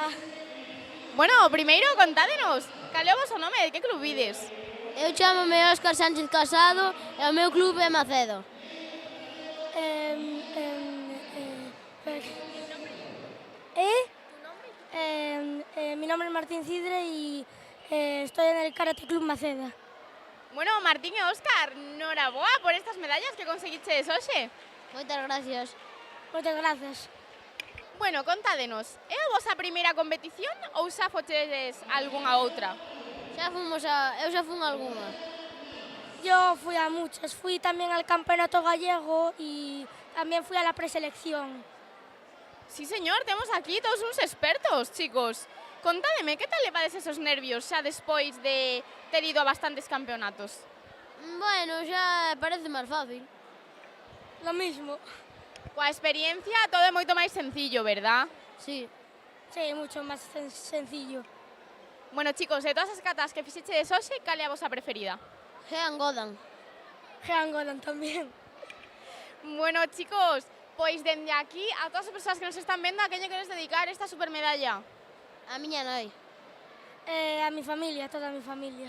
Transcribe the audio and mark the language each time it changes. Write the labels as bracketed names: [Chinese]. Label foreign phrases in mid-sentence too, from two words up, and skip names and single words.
[Galician] Bueno, primeiro contádenos, cal é o voso nome, de que club vides? Eu chamome Óscar Sánchez Casado e o meu clube é Macedo. [Spanish] Mi nombre es Martín Cidre y estoy en el Karate Club Maceda. [Galician] Bueno, Martín e Óscar, noraboa por estas medallas que conseguiches hoxe. Moitas gracias. Moitas gracias. Bueno, contádenos, é a vosa primeira competición ou xa fochedes algunha outra? Eu xa fun alguna. [Spanish] Yo fui a muchas. Fui también al campeonato gallego y también fui a la preselección. Sí, señor, [Galician] temos aquí todos uns expertos, chicos. Contádeme, que tal levades esos nervios xa despois de ter ido a bastantes campeonatos? Bueno, xa parece máis fácil. [Spanish] Lo mismo. [Galician] Coa experiencia todo é moito máis sencillo, verdad? [Spanish] Sí. Sí, mucho más sencillo. [Galician] Bueno, chicos, de todas as catas que fixechedes hoxe, cal é a vosa preferida? Jean Godan. Jean Godan tamén. Bueno, chicos, pois dende aquí a todas as persoas que nos están vendo, a quen lle queres dedicar esta supermedalla? A miña nai. [Spanish] A mi familia, toda a mi familia.